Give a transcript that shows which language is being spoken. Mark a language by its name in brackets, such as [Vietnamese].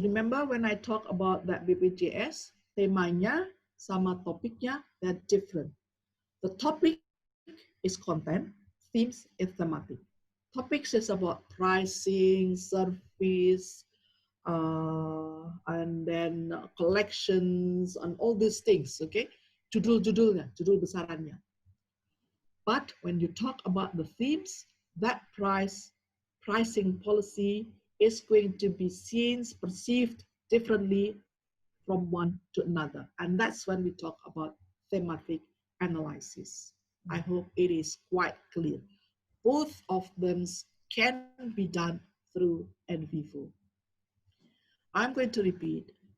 [English] Remember when I talk about that BPJS, [Indonesian] temanya sama topiknya, [English] they're different. The topic is content, themes is thematic. Topics is about pricing, service, and then collections, and all these things, okay? [Indonesian] Judul-judulnya, judul besarannya. [English] But when you talk about the themes, that pricing policy is going to be seen, perceived differently from one to another. And that's when we talk about thematic analysis. I hope it is quite clear. Both of them can be done through nvivo. I'm going to repeat.